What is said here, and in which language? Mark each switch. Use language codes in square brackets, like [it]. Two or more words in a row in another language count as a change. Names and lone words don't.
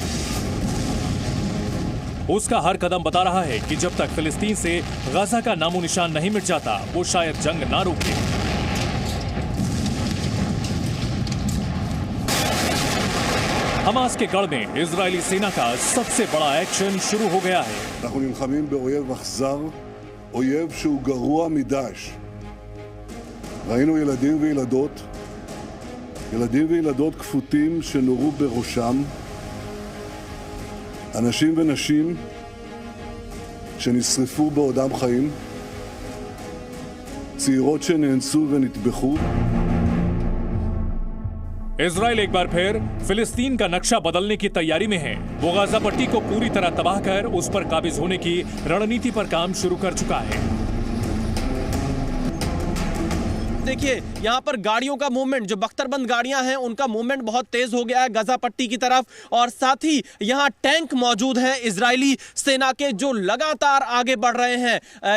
[hi] उसका हर कदम बता रहा है कि जब तक फिलिस्तीन से गाजा का नामो निशान नहीं मिट जाता, वो शायद जंग ना रोके। हमास के गढ़ में इजरायली सेना का सबसे बड़ा एक्शन शुरू हो गया है। [he] אנחנו נלחמים באויב אכזר, אויב שהוא גרוע מדאעש. ראינו ילדים וילדות כפותים שנורו בראשם, אנשים ונשים שנשרפו בעודם חיים, צעירות שנאנסו ונטבחו. [hi] इजराइल एक बार फिर फिलिस्तीन का नक्शा बदलने की तैयारी में है। वो गाजा पट्टी को पूरी तरह तबाह कर उस पर काबिज होने की रणनीति पर काम शुरू कर चुका है। देखिए यहाँ पर गाड़ियों का मूवमेंट, जो बख्तरबंद गाड़ियां हैं उनका मूवमेंट बहुत तेज हो गया है गाजा पट्टी की तरफ और साथ ही यहाँ टैंक मौजूद हैं इजरायली सेना के जो लगातार आगे बढ़ रहे हैं।